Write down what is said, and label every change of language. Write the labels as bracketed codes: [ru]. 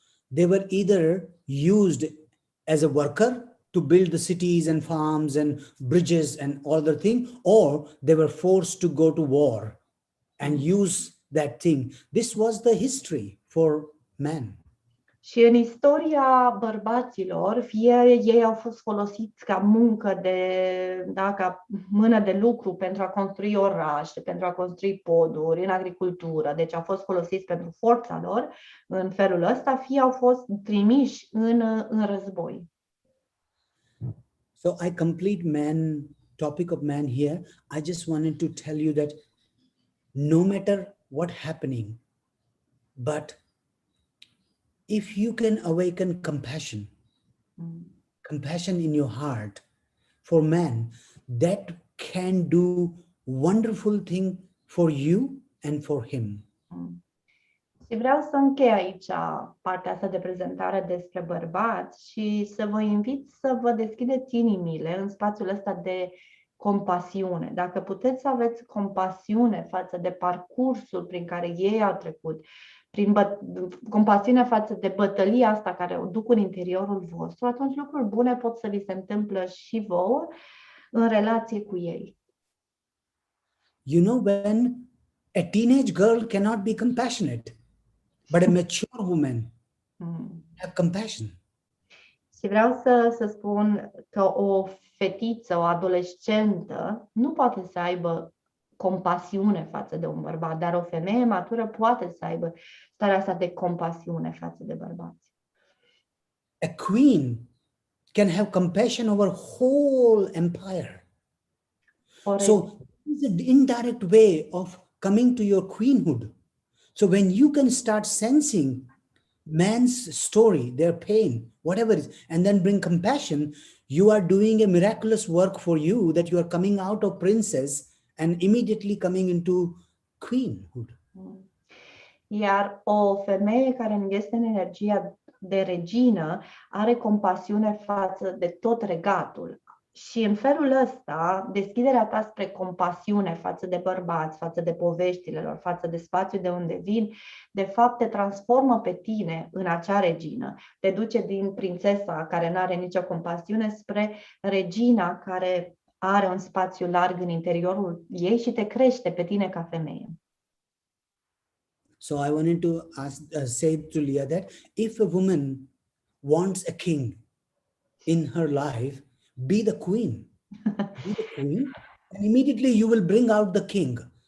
[en] They were either used as a worker to build the cities and farms and bridges and all other thing, or they were forced to go to war and use that thing. This was the history for men. [ro] Și în istoria bărbaților, fie ei au fost folosiți ca muncă ca mână de lucru pentru a construi orașe, pentru a construi poduri, în agricultură, deci au fost folosiți pentru forța lor în felul ăsta, fie au fost trimiși în război. [en] So I complete topic of man here. I just wanted to tell you that no matter what happening, but if you can awaken compassion, compassion in your heart for man, that can do wonderful thing for you and for him. [ro] Și vreau să închei aici partea asta de prezentare despre bărbați și să vă invit să vă deschideți inimile în spațiul ăsta de compasiune. Dacă puteți să aveți compasiune față de parcursul prin care ei au trecut, compasiune față de bătălia asta care o duc în interiorul vostru, atunci lucruri bune pot să vi se întâmplă și vouă în relație cu ei. [en] You know, when a teenage girl cannot be compassionate, but a mature woman have compassion. [ro] Și vreau să spun că o fetiță, o adolescentă nu poate să aibă compasiune față de un bărbat, dar o femeie matură poate să aibă starea asta de compasiune față de bărbați. [en] A queen can have compassion over whole empire. So it's an indirect way of coming to your queenhood. So when you can start sensing man's story, their pain, whatever it is, and then bring compassion, you are doing a miraculous work for you, that you are coming out of princess and immediately coming into queenhood. [ro] Iar o femeie care este în energia de regină are compasiune față de tot regatul. Și în felul ăsta, deschiderea ta spre compasiune față de bărbați, față de poveștile lor, față de spațiul de unde vin, de fapt te transformă pe tine în acea regină. Te duce din prințesa care nu are nicio compasiune spre regina care are un spațiu larg în interiorul ei și te crește pe tine ca femeie. [en] So I wanted to say to Leah that if a woman wants a king in her life, be the queen. Be the queen, and immediately you will bring out the king.